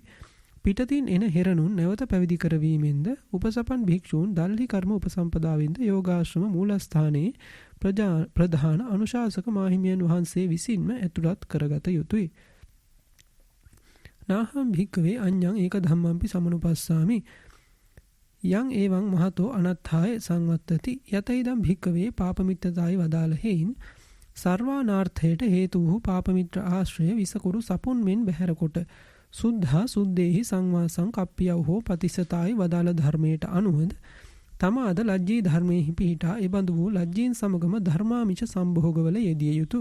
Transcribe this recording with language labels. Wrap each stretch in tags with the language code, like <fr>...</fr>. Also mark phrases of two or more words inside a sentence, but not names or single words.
<si>පිටතින් එන හෙරණුන් නැවත පැවිදි කරවීමෙන්ද උපසපන් භික්ෂූන් දල්හි කර්ම උපසම්පදාවෙන්ද යෝගාශ්‍රම මූලස්ථානයේ ප්‍රධාන අනුශාසක මාහිමියන් වහන්සේ විසින්ම ඇතුළත් කරගත යුතුයි.</si> <pi>නාහම් භික්කවේ අඤ්ඤං ඒක ධම්මම්පි සමනුපස්සාමි යං එවං මහතෝ අනත්ථාය සංවත්තති යතයිදම් භික්කවේ පාපමිත්තතායි</pi> <si>වදාළ හේයින් සර්වානාර්ථයට හේතු වූ පාපමිත්‍ර ආශ්‍රය විසකුරු සපුන් මෙන් බැහැරකොට</si> <pi>සුද්ධා සුද්දේහි සංවාසං කප්පියව හෝ ප්‍රතිසතායි</pi> <si>වදාළ ධර්මයට අනුවද තමාද ලජ්ජී ධර්මයෙහි පිහිටා එබඳු වූ ලජ්ජීන් සමගම ධර්මාමිෂ සම්භෝගවල යෙදිය යුතු.</si>